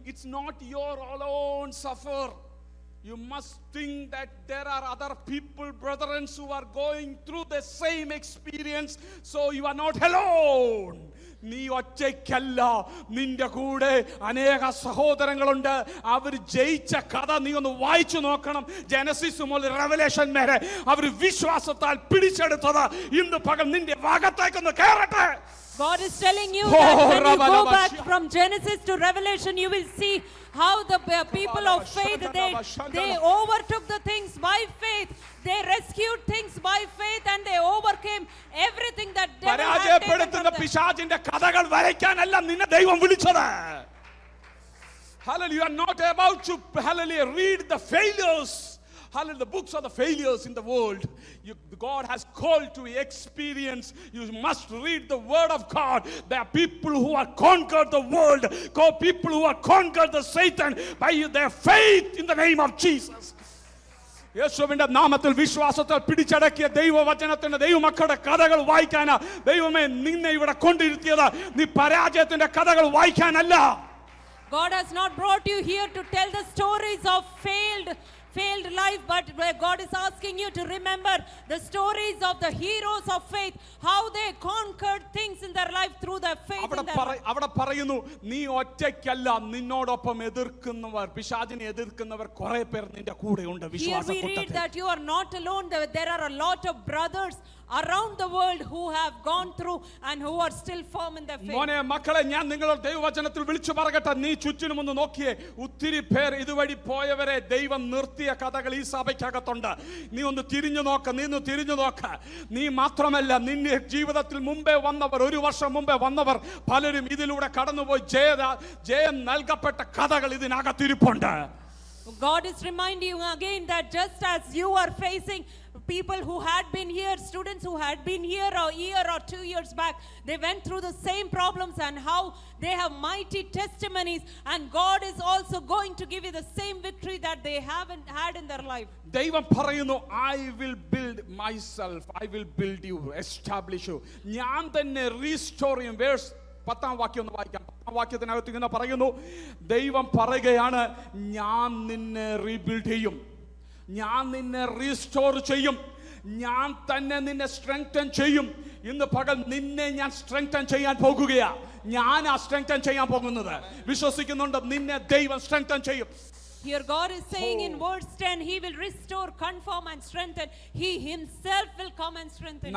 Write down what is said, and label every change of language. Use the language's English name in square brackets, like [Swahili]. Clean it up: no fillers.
[English] It's not your alone suffer. You must think that there are other people, brethren, who are going through the same experience, so you are not alone. [Malayalam] നീ ഒറ്റയ്ക്കല്ല, നിന്റെ കൂടെ അനേക സഹോദരങ്ങളുണ്ട്. അവർ ജയിച്ച കഥ നീ ഒന്ന് വായിച്ചു നോക്കണം. ജനസിസ് മുതൽ റെവലേഷൻ വരെ അവർ വിശ്വാസത്താൽ പിടിച്ചെടുത്തത് ഇന്ന് പകൽ നിന്റെ ഭാഗത്തേക്കൊന്ന് കയറട്ടെ. [English] God is telling you that when you go back from Genesis to Revelation, you will see how the people of faith, they overtook the things by faith. They rescued things by faith and they overcame everything that devil had taken [Malayalam] പരാജയപ്പെടുത്തുന്ന [English] from them. [Malayalam] പിശാചിന്റെ കഥകൾ വരയ്ക്കാനല്ല നിന്നെ ദൈവം വിളിച്ചത്. [English] Hallelujah. You are not about to, hallelujah, read the failures. Hallelujah, the books of the failures in the world. God has called to experience. You must read the word of God. There are people who have conquered the world, people who have conquered the Satan by their faith in the name of Jesus. [Malayalam] യേശുവിന്റെ നാമത്തിൽ വിശ്വാസത്താൽ പിടിച്ചടക്കിയ ദൈവവചനത്തിന്റെ ദൈവമക്കളുടെ കഥകൾ വായിക്കാനാ ദൈവമേ നിന്നെ ഇവിടെ കൊണ്ടിരുത്തിയത്. നീ പരാജയത്തിന്റെ കഥകൾ വായിക്കാനല്ല. [English] God has not brought you here to tell the stories of failed life, but God is asking you to remember the stories of the heroes of faith, how they conquered things in their life through their faith in their life. [Malayalam] അവിടെ പറയുന്നു, നീ ഒറ്റയ്ക്കല്ല, നിന്നോടൊപ്പം എതിർക്കുന്നവർ, പിശാചിനെ എതിർക്കുന്നവർ കുറെ പേർ നിന്റെ കൂടെ ഉണ്ട്. [English] Here we read that you are not alone. There are a lot of brothers around the world who have gone through and who are still firm in their faith. [Malayalam] മോനെ മക്കളെ, ഞാൻ നിങ്ങളോട് ദൈവവചനത്തിൽ വിളിച്ചു പറയട്ടെ, നീ ചുറ്റിനും ഒന്ന് നോക്കിയേ, ഒത്തിരി പേർ ഇതുവഴി പോയവരെ ദൈവം നിർത്തിയ കഥകൾ ഈ സഭയ്ക്കകത്തുണ്ട്. നീ ഒന്ന് തിരിഞ്ഞു നോക്ക. നീ മാത്രമല്ല, നിന്റെ ജീവിതത്തിൽ മുമ്പേ വന്നവർ, 1 വർഷം മുമ്പേ വന്നവർ പലരും ഇതിലൂടെ കടന്നുപോയി ജയം നൽകപ്പെട്ട കഥകൾ ഇതിനകത്തിരിപ്പുണ്ട്. [English] God is reminding you again that just as you are facing people who had been here, students who had been here a year or 2 years back, they went through the same problems and how they have mighty testimonies, and God is also going to give you the same victory that they haven't had in their life. [Malayalam] ദൈവം പറയുന്നു, [English] I will build myself, I will build you, establish you. [Malayalam] ഞാൻ തന്നെ restore ചെയ്യും. Verse 10-ാം വാക്യം ഒന്ന് വായിക്കാം. 10-ാം വാക്യത്തിനകത്ത് ഇങ്ങനെ പറയുന്നു, ദൈവം പറയുകയാണ്, ഞാൻ നിന്നെ റീബിൽഡ് ചെയ്യും, ഞാൻ നിന്നെ റീസ്റ്റോർ ചെയ്യും, ഞാൻ തന്നെ നിന്നെ സ്ട്രെങ്തൻ ചെയ്യും. ഇന്ന് പകൽ നിന്നെ ഞാൻ സ്ട്രെങ്തൻ ചെയ്യാൻ പോകുകയാ. ഞാനാ സ്ട്രെങ്തൻ ചെയ്യാൻ പോകുന്നത്. വിശ്വസിക്കുന്നുണ്ട്, നിന്നെ ദൈവം സ്ട്രെങ്തൻ ചെയ്യും. [English] Here God is saying in verse 10, He will restore, confirm and strengthen. He Himself will come and strengthen you.